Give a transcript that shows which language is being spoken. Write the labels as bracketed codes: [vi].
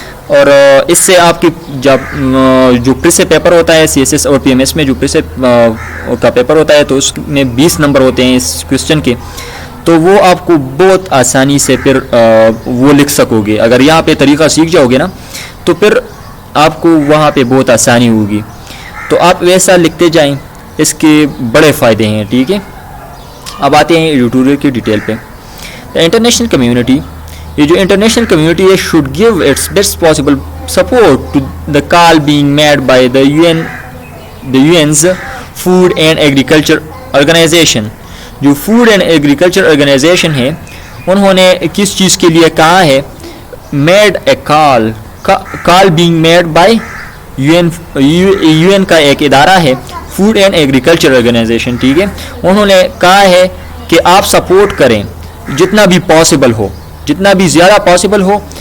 [ur] اور اس سے آپ کی جب جو پریسے پیپر ہوتا ہے CSS اور PMS میں جو پریسے کا پیپر ہوتا ہے تو اس میں 20 نمبر ہوتے ہیں اس کوسچن کے، تو وہ آپ کو بہت آسانی سے پھر وہ لکھ سکو گے. اگر یہاں پہ طریقہ سیکھ جاؤ گے نا تو پھر آپ کو وہاں پہ بہت آسانی ہوگی. تو آپ ویسا لکھتے جائیں، اس کے بڑے فائدے ہیں، ٹھیک ہے. اب آتے ہیں ایڈیٹوریل کی ڈیٹیل پہ. انٹرنیشنل کمیونٹی، یہ جو انٹرنیشنل کمیونٹی ہے [en] should give its best possible support to the call being made by the UN's Food and Agriculture Organization. [ur] جو فوڈ اینڈ ایگریکلچر آرگنائزیشن ہے انہوں نے کس چیز کے لیے کہا ہے، [en] made a call being made by [ur] UN کا ایک ادارہ ہے فوڈ اینڈ ایگریکلچر آرگنائزیشن، ٹھیک ہے. انہوں نے کہا ہے کہ آپ سپورٹ کریں جتنا بھی پاسبل ہو، جتنا بھی زیادہ پاسبل ہو.